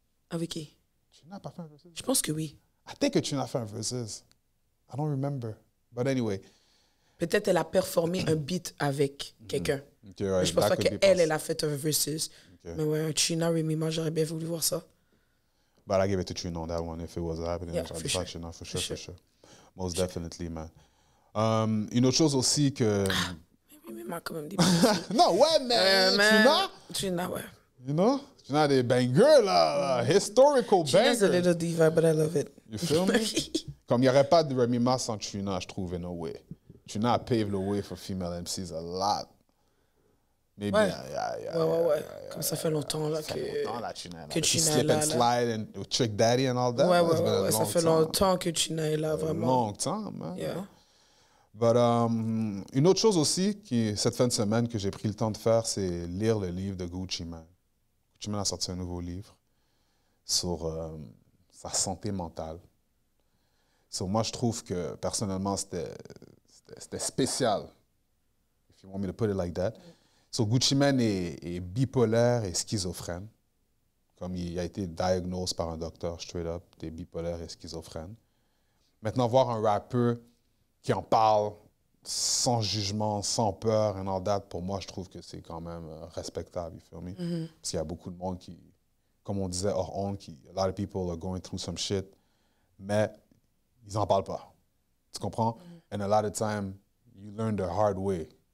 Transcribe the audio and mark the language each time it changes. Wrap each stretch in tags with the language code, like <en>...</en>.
<fr>Avec qui? Trina a pas fait un versus? Je pense que oui.</fr> <en>I think</en> <fr>que Trina a fait un versus.</fr> <en>I don't remember. But anyway.</en> <fr>Peut-être elle a performé un beat avec quelqu'un.</fr> <en>Okay, right.</en> <fr>Je pense pas qu'elle a fait un versus.</fr> <en>Okay.</en> <fr>Mais ouais, Trina Remy Ma, j'aurais bien voulu voir ça.</fr> <en>But I give it to Trina on that one if it was happening. Yeah, for sure. Trina, for sure. Most definitely, man.</en> <fr>Une autre chose aussi que... Mais m'a quand même dit. Non, ouais, mais Trina, ouais.</fr> <en>You know?</en> <fr>Trina a des bangers, là.</fr> <en>Historical bangers. Trina's a little diva, but I love it. You feel me?</en> <fr>Comme il n'y aurait pas de Remy Ma sans Trina, je trouve,</fr> <en>in a way. Trina a paved the way for female MCs a lot. Maybe,</en> <fr>ouais.</fr> <en>Yeah.</en> <fr>Comme ça fait longtemps là que Trina</fr> <en>Slip and slide and Trick Daddy and all that.</en> <fr>Ouais. Ça fait longtemps que Trina est là, vraiment.</fr> <en>Long time, man. Yeah.</en> <fr>But une autre chose aussi, cette fin de semaine, que j'ai pris le temps de faire, c'est lire le livre de Gucci Mane. Gucci Mane a sorti un nouveau livre sur sa santé mentale. So, moi, je trouve que, personnellement, c'était spécial.</fr> <en>If you want me to put it like that.</en> <fr>So, Gucci Mane est bipolaire et schizophrène. Comme il a été diagnosé par un docteur,</fr> <en>straight up,</en> <fr>il est bipolaire et schizophrène. Maintenant, voir un rappeur qui en parle sans jugement, sans peur,</fr> <en>and all that,</en> <fr>pour moi, je trouve que c'est quand même respectable,</fr> <en>you feel me?</en> <fr>Parce qu'il y a beaucoup de monde qui, comme on disait hors honte,</fr> <en>a lot of people are going through some shit,</en> <fr>mais ils n'en parlent pas. Tu comprends?</fr> <en>And a lot of time, you learn the hard way.</en>